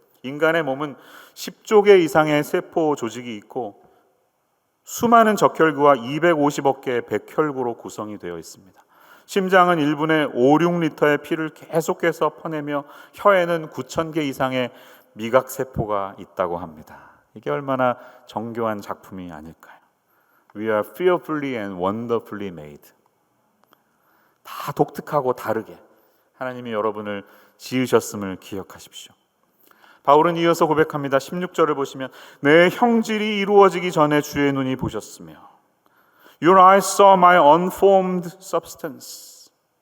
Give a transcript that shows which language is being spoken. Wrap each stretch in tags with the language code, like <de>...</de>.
<ko>인간의 몸은 10조 개 이상의 세포 조직이 있고 수많은 적혈구와 250억 개의 백혈구로 구성이 되어 있습니다. 심장은 1분에 5, 6리터의 피를 계속해서 퍼내며 혀에는 9,000개 이상의 미각세포가 있다고 합니다. 이게 얼마나 정교한 작품이 아닐까요?</ko> <en>We are fearfully and wonderfully made.</en> <ko>다 독특하고 다르게 하나님이 여러분을 지으셨음을 기억하십시오. 바울은 이어서 고백합니다. 16절을 보시면 내 형질이 이루어지기 전에 주의 눈이 보셨으며</ko> <en>Your eyes saw my unformed substance.</en>